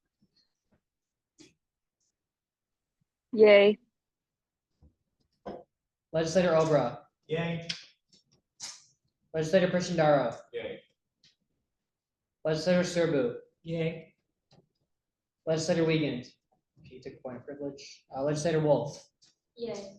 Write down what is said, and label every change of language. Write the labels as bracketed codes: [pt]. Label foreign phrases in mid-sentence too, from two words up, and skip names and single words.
[en] Yay. Legislator Obra. Yay. Legislator Prishandaro. Yay. Legislator Serbu. Yay. Legislator Wiegand. He took point of privilege. Legislator Wolf. Yay.